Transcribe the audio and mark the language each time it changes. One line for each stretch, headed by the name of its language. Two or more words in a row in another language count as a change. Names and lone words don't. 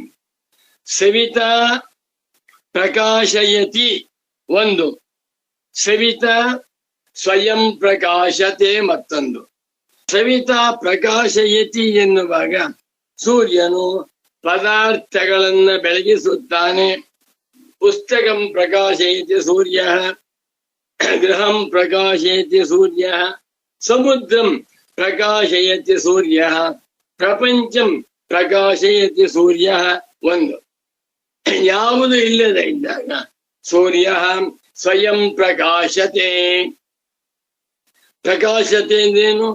Sanskrit: ಸವಿತಾ ಪ್ರಕಾಶಯತಿ ಒಂದು, ಸವಿತಾ ಸ್ವಯಂ ಪ್ರಕಾಶತೆ ಮತ್ತೊಂದು. ಸವಿತಾ ಪ್ರಕಾಶಯತಿ
Kannada: ಎನ್ನುವಾಗ ಸೂರ್ಯನು ಪದಾರ್ಥಗಳನ್ನ ಬೆಳಗಿಸುತ್ತಾನೆ.
Sanskrit: ಪುಸ್ತಕಂ ಪ್ರಕಾಶಯತಿ ಸೂರ್ಯ, ಗೃಹಂ ಪ್ರಕಾಶಯತಿ ಸೂರ್ಯ, ಸಮುದ್ರಂ ಪ್ರಕಾಶಯತಿ ಸೂರ್ಯ, ಪ್ರಪಂಚಂ ಪ್ರಕಾಶಯತಿ ಸೂರ್ಯ.
Kannada: ಒಂದು, ಯಾವುದು ಇಲ್ಲದೆ ಇದ್ದಾಗ ಸೂರ್ಯ
Sanskrit: ಸ್ವಯಂ ಪ್ರಕಾಶತೆ.
Kannada: ಪ್ರಕಾಶತೆ ಎಂದೇನು?